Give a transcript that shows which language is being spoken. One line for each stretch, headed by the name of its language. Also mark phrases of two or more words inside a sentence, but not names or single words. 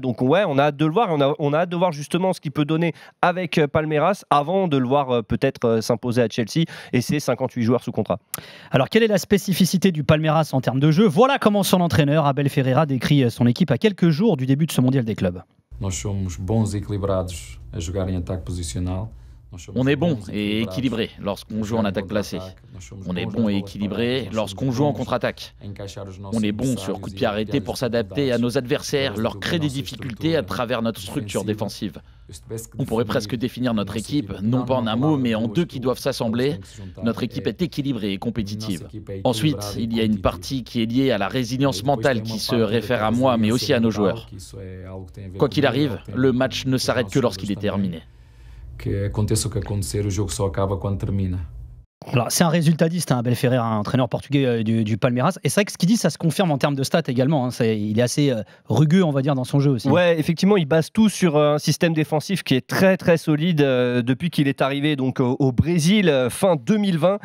French: Donc, ouais, on a hâte de le voir. On a hâte de voir justement ce qu'il peut donner avec Palmeiras avant de le voir peut-être s'imposer à Chelsea. Et c'est 58 joueurs sous contrat. Alors, quelle est la spécificité du Palmeiras en termes de jeu? Voilà comment son entraîneur, Abel Ferreira, décrit son équipe à quelques jours du début de ce mondial des clubs.
Portuguese: Nós somos bons e equilibrados a jogar em ataque posicional.
French: On est bon et équilibré lorsqu'on joue en attaque placée. On est bon et équilibré lorsqu'on joue en contre-attaque. On est bon sur coup de pied arrêté pour s'adapter à nos adversaires, leur créer des difficultés à travers notre structure défensive. On pourrait presque définir notre équipe, non pas en un mot, mais en deux qui doivent s'assembler. Notre équipe est équilibrée et compétitive. Ensuite, il y a une partie qui est liée à la résilience mentale qui se réfère à moi, mais aussi à nos joueurs. Quoi qu'il arrive, le match ne s'arrête que lorsqu'il est terminé.
Portuguese: Que aconteça o que acontecer, o jogo só acaba quando termina.
French: Alors, c'est un résultatiste, Abel Ferreira, un entraîneur portugais du Palmeiras. Et c'est vrai que ce qu'il dit, ça se confirme en termes de stats également. Il est assez rugueux, on va dire, dans son jeu aussi. Ouais, effectivement, il base tout sur un système défensif qui est très très solide depuis qu'il est arrivé donc au Brésil fin 2020.